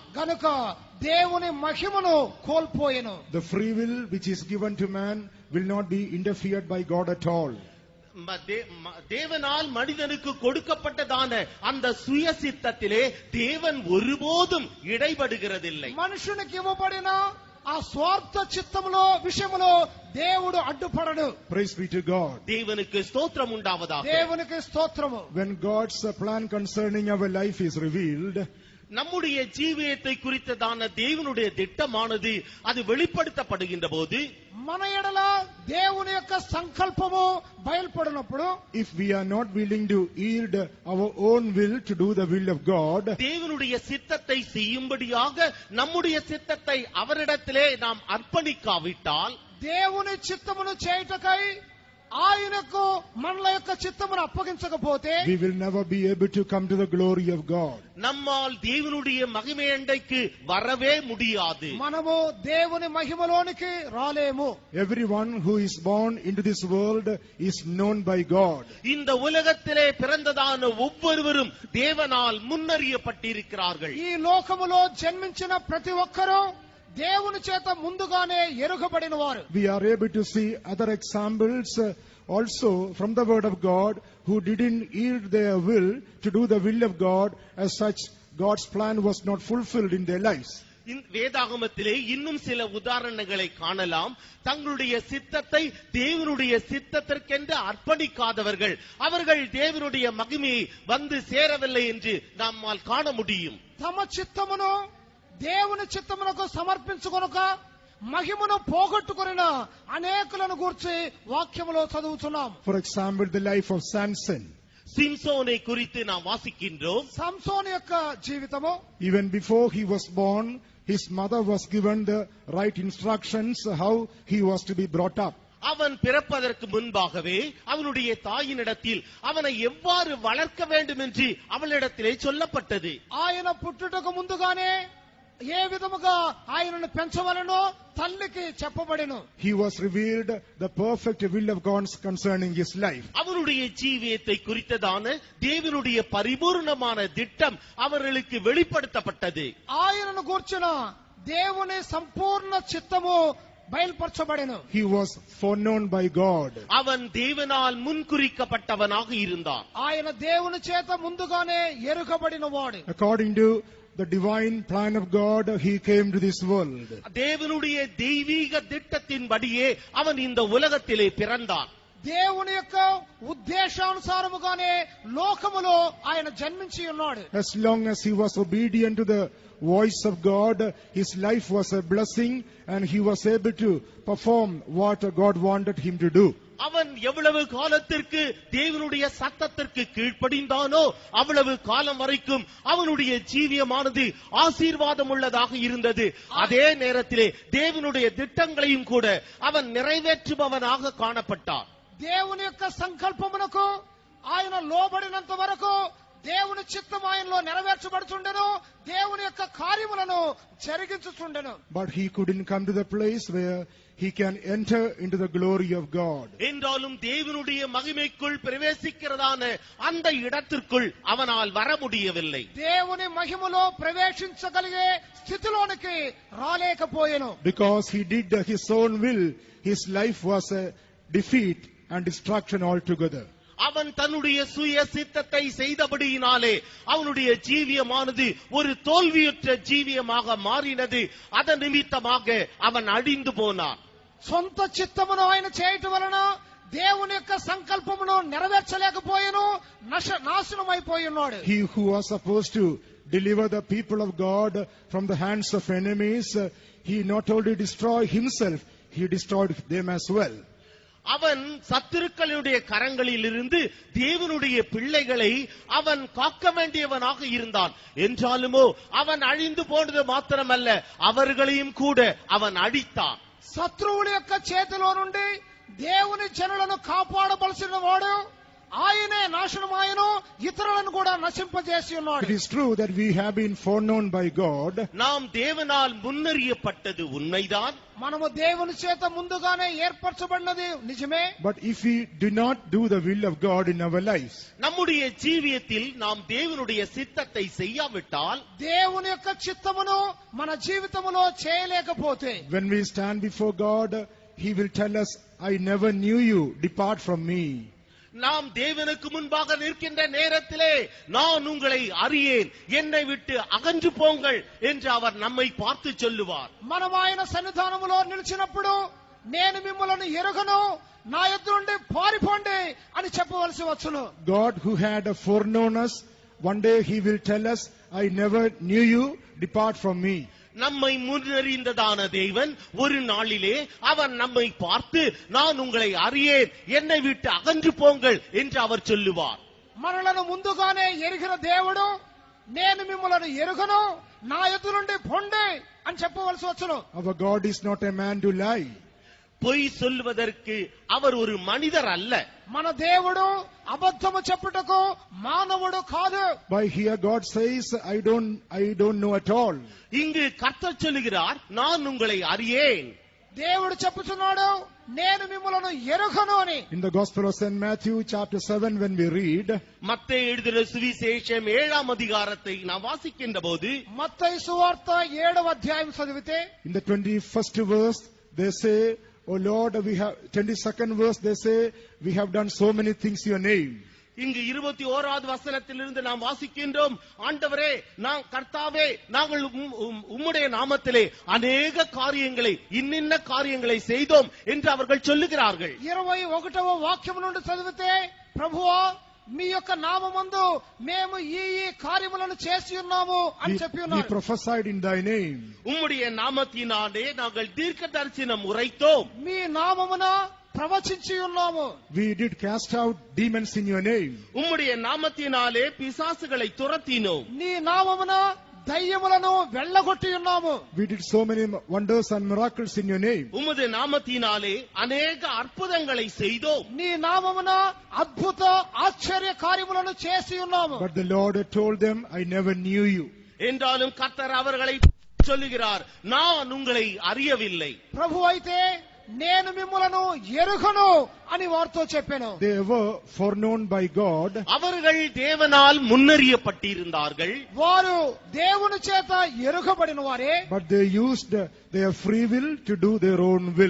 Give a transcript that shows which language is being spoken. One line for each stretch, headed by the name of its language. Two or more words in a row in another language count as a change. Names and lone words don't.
Telugu: గనుక దేవుని మహిమను కోల్పోయెను.
English: The free will which is given to man will not be interfered by God at all.
Tamil: தேவனால் மனிதனுக்கு கொடுக்கப்பட்டதான அந்த சுய சித்தத்திலே தேவன் ஒருபோதும் இடைபடுகிறதில்லை.
Telugu: మనుషునికి ఇవ్వబడిన ఆ స్వార్థ చిత్తములో విషయములో దేవుడు అడ్డుపడడు.
English: Praise be to God.
Tamil: தேவனுக்கு ஸ்தோத்திரம் உண்டாவதாக.
Telugu: దేవునికి స్తోత్రము.
English: When God's plan concerning our life is revealed,
Tamil: நம்முடைய ஜீவியத்தை குறித்ததான தேவனுடைய திட்டமானது அது வெளிப்படுத்தப்படுகின்ற போது
Telugu: మన ఎడల దేవుని యొక్క సంకల్పము బయలుపడినప్పుడు,
English: if we are not willing to yield our own will to do the will of God,
Tamil: தேவனுடைய சித்தத்தை செய்யும்படியாக நம்முடைய சித்தத்தை அவரிடத்திலே நாம் அர்ப்பணிக்காவிட்டால்,
Telugu: దేవుని చిత్తమును చేయుటకై ఆయనకు మనల యొక్క చిత్తమును అప్పగించకపోతే,
English: we will never be able to come to the glory of God.
Tamil: நம்மால் தேவனுடைய மகிமை அண்டைக்கு வரவே முடியாது.
Telugu: మనము దేవుని మహిమలోనికి రాలేము.
English: Everyone who is born into this world is known by God.
Tamil: இந்த உலகத்திலே பிறந்ததான ஒவ்வொருவரும் தேவனால் முன்னறியப்பட்டிருக்கிறார்கள்.
Telugu: ఈ లోకములో జన్మించిన ప్రతి ఒక్కరూ దేవుని చేత ముందుగానే ఎరుగబడిన వారు.
English: We are able to see other examples also from the word of God who didn't yield their will to do the will of God. As such, God's plan was not fulfilled in their lives.
Tamil: வேதாகமத்திலே இன்னும் சில உதாரணங்களை காணலாம். தங்களுடைய சித்தத்தை தேவனுடைய சித்தத்திற்கென்று அர்ப்பணிக்காதவர்கள், அவர்கள் தேவனுடைய மகிமையை வந்து சேரவில்லை என்று நம்மால் காண முடியும்.
Telugu: తమ చిత్తమును దేవుని చిత్తమునకు సమర్పించుకొనక మహిమను పోగొట్టుకొనిన అనేకులను గూర్చి వాక్యములో చదువుతున్నాం.
English: For example, the life of Samson.
Tamil: சிம்சோனை குறித்து நாம் வாசிக்கின்றோம்.
Telugu: సంసోను యొక్క జీవితము,
English: Even before he was born, his mother was given the right instructions how he was to be brought up.
Tamil: அவன் பிறப்பதற்கு முன்பாகவே அவனுடைய தாயினிடத்தில் அவனை எவ்வாறு வளர்க்க வேண்டும் என்று அவளிடத்திலே சொல்லப்பட்டது.
Telugu: ఆయన పుట్టుటకు ముందుగానే ఏ విధముగా ఆయనను పెంచవలనో తల్లికి చెప్పబడెను.
English: He was revealed the perfect will of God concerning his life.
Tamil: அவனுடைய ஜீவியத்தை குறித்ததான தேவனுடைய பரிபூர்ணமான திட்டம் அவர்களுக்கு வெளிப்படுத்தப்பட்டது.
Telugu: ఆయనను గూర్చిన దేవుని సంపూర్ణ చిత్తము బయలుపరచబడెను.
English: He was foreknown by God.
Tamil: அவன் தேவனால் முன்குறிக்கப்பட்டவனாக இருந்தான்.
Telugu: ఆయన దేవుని చేత ముందుగానే ఎరుగబడిన వాడు.
English: According to the divine plan of God, he came to this world.
Tamil: தேவனுடைய தெய்வீக திட்டத்தின்படியே அவன் இந்த உலகத்திலே பிறந்தான்.
Telugu: దేవుని యొక్క ఉద్దేశానుసారముగానే లోకములో ఆయన జన్మించి ఉన్నాడు.
English: As long as he was obedient to the voice of God, his life was a blessing and he was able to perform what God wanted him to do.
Tamil: அவன் எவ்வளவு காலத்திற்கு தேவனுடைய சத்தத்திற்கு கீழ்ப்படிந்தானோ அவ்வளவு காலம் வரைக்கும் அவனுடைய ஜீவியமானது ஆசீர்வாதம் உள்ளதாக இருந்தது. அதே நேரத்திலே தேவனுடைய திட்டங்களையும் கூட அவன் நிறைவேற்றுபவனாக காணப்பட்டான்.
Telugu: దేవుని యొక్క సంకల్పమునకు ఆయన లోబడినంత వరకు దేవుని చిత్తం ఆయనలో నెరవేర్చబడుచుండెను, దేవుని యొక్క కార్యములను జరిగించుచుండెను.
English: But he couldn't come to the place where he can enter into the glory of God.
Tamil: என்றாலும் தேவனுடைய மகிமைக்குள் பிரவேசிக்கிறதான அந்த இடத்திற்குள் அவனால் வர முடியவில்லை.
Telugu: దేవుని మహిమలో ప్రవేశించగలిగే స్థితిలోనికి రాలేకపోయెను.
English: Because he did his own will, his life was a defeat and destruction altogether.
Tamil: அவன் தன்னுடைய சுய சித்தத்தை செய்தபடியினாலே அவனுடைய ஜீவியமானது ஒரு தோல்வியுற்ற ஜீவியமாக மாறினது. அதன் நிமித்தமாக அவன் அழிந்து போனான்.
Telugu: సొంత చిత్తమును ఆయన చేయటం వలన దేవుని యొక్క సంకల్పమును నెరవేర్చలేకపోయెను, నాశనమైపోయి ఉన్నాడు.
English: He who was supposed to deliver the people of God from the hands of enemies, he not only destroyed himself, he destroyed them as well.
Tamil: அவன் சத்துருக்களுடைய கரங்களிலிருந்து தேவனுடைய பிள்ளைகளை அவன் காக்க வேண்டியவனாக இருந்தான். என்றாலுமோ அவன் அழிந்து போனது மாத்திரமல்ல, அவர்களையும் கூட அவன் அழித்தான்.
Telugu: శత్రువుల యొక్క చేతిలో నుండి దేవుని జనులను కాపాడవలసిన వాడు ఆయనే నాశనమాయను, ఇతరులను కూడా నశింపజేసి ఉన్నాడు.
English: It is true that we have been foreknown by God.
Tamil: நாம் தேவனால் முன்னறியப்பட்டது உண்மைதான்.
Telugu: మనము దేవుని చేత ముందుగానే ఏర్పరచబడినది నిజమే.
English: But if we do not do the will of God in our lives,
Tamil: நம்முடைய ஜீவியத்தில் நாம் தேவனுடைய சித்தத்தை செய்யாவிட்டால்,
Telugu: దేవుని యొక్క చిత్తమును మన జీవితములో చేయలేకపోతే,
English: when we stand before God, he will tell us, I never knew you, depart from me.
Tamil: நாம் தேவனுக்கு முன்பாக நிற்கின்ற நேரத்திலே நான் உங்களை அறியேன், என்னை விட்டு அகன்று போங்கள் என்று அவர் நம்மை பார்த்து சொல்லுவார்.
Telugu: మనం ఆయన సన్నిధానములో నిలిచినప్పుడు నేను మిమ్మల్ని ఎరుగను, నా యొద్ద నుండి పారిపోండి అని చెప్పవలసి వచ్చును.
English: God who had foreknown us, one day he will tell us, I never knew you, depart from me.
Tamil: நம்மை முன்னறிந்ததான தேவன் ஒரு நாளிலே அவர் நம்மை பார்த்து நான் உங்களை அறியேன், என்னை விட்டு அகன்று போங்கள் என்று அவர் சொல்லுவார்.
Telugu: మనలను ముందుగానే ఎరిగిన దేవుడు నేను మిమ్మల్ని ఎరుగను, నా యొద్ద నుండి పొండి అని చెప్పవలసి వచ్చును.
English: Our God is not a man to lie.
Tamil: பொய் சொல்வதற்கு அவர் ஒரு மனிதர் அல்ல.
Telugu: మన దేవుడు అబద్ధము చెప్పుటకు మానవుడు కాదు.
English: By here God says, I don't know at all.
Tamil: இங்கு கர்த்தர் சொல்லுகிறார், நான் உங்களை அறியேன்.
Telugu: దేవుడు చెప్పుచున్నాడు, నేను మిమ్మల్ని ఎరుగను అని.
English: In the Gospel of St. Matthew chapter 7 when we read,
Tamil: மத்தேயு எழுதின சுவிசேஷம் 7ஆம் அதிகாரத்தை நாம் வாசிக்கின்ற போது,
Telugu: మత్తయి సువార్త 7వ అధ్యాయం చదివితే,
English: in the 21st verse they say, Oh Lord, we have 22nd verse they say, we have done so many things in your name.
Tamil: இங்கு 21வது வசனத்திலிருந்து நாம் வாசிக்கின்றோம், ஆண்டவரே நான் கர்த்தாவே நாங்கள் உம்முடைய நாமத்திலே அநேக காரியங்களை இன்னின்ன காரியங்களை செய்தோம் என்று அவர்கள் சொல்லுகிறார்கள்.
Telugu: 21వ వాక్యం నుండి చదివితే, ప్రభువా మీ యొక్క నామమందు మేము ఈ కార్యములను చేసి ఉన్నాము అని చెప్పి ఉన్నారు.
English: We prophesied in thy name.
Tamil: உம்முடைய நாமத்தினாலே நாங்கள் தீர்க்க தரிசனம் உரைத்தோம்.
Telugu: మీ నామమున ప్రవచించి ఉన్నాము.
English: We did cast out demons in your name.
Tamil: உம்முடைய நாமத்தினாலே பிசாசுகளை துரத்தினோம்.
Telugu: నీ నామమున దయ్యములను వెళ్ళగొట్టి ఉన్నాము.
English: We did so many wonders and miracles in your name.
Tamil: உமது நாமத்தினாலே அநேக அற்புதங்களை செய்தோம்.
Telugu: నీ నామమున అద్భుత ఆశ్చర్య కార్యములను చేసి ఉన్నాము.
English: But the Lord had told them, I never knew you.
Tamil: என்றாலும் கர்த்தர் அவர்களை சொல்லுகிறார், நான் உங்களை அறியவில்லை.
Telugu: ప్రభు అయితే నేను మిమ్మలను ఎరుగను అని వారితో చెప్పాను.
English: They were foreknown by God.
Tamil: அவர்கள் தேவனால் முன்னறியப்பட்டிருந்தார்கள்.
Telugu: వారు దేవుని చేత ఎరుగబడిన వారే.
English: But they used their free will to do their own will.